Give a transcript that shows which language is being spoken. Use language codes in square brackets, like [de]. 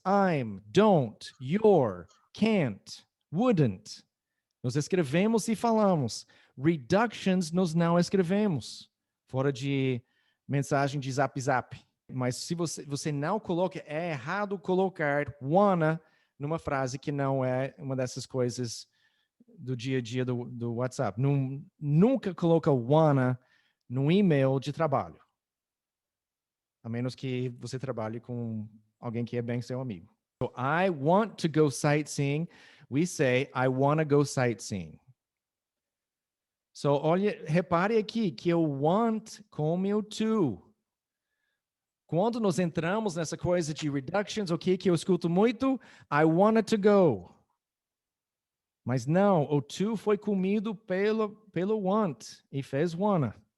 [en] I'm, don't, your, can't, wouldn't. [pt] Nós escrevemos e falamos. Reductions nós não escrevemos. Fora de mensagem de zap zap. Mas se você não coloca, é errado colocar wanna numa frase que não é uma dessas coisas do dia a dia do WhatsApp. Nunca coloca wanna no e-mail de trabalho. A menos que você trabalhe com alguém que é bem seu amigo. [en] So, I want to go sightseeing. We say, I want to go sightseeing. [pt] So, olha, repare aqui que o want come o to. Quando nós entramos nessa coisa de reductions, o que eu escuto muito? [en] I wanted to go. [pt] Mas não, o to foi comido pelo want e fez wanna.